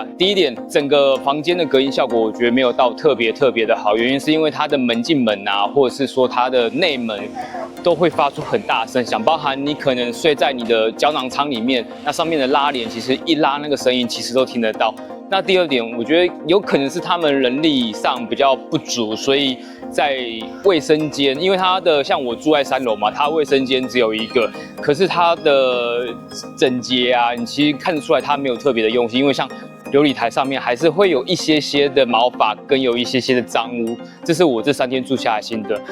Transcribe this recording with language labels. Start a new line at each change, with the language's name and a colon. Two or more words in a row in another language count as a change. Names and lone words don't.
Chinese: 第一點，整個房間的隔音效果我覺得沒有到特別的好，原因是因為它的門禁門啊，或者是說它的內門都會發出很大的聲響，包含你可能睡在你的膠囊艙裡面，那上面的拉簾其實一拉那個聲音其實都聽得到。那第二點，我覺得有可能是他們人力上比較不足，所以在衛生間，因為它的像我住在3樓嘛，它衛生間只有1個，可是它的整潔啊，你其實看得出來它沒有特別的用心，因為像流理台上面還是會有一些的毛髮跟有一些的髒污，這是我這3天住下來心得。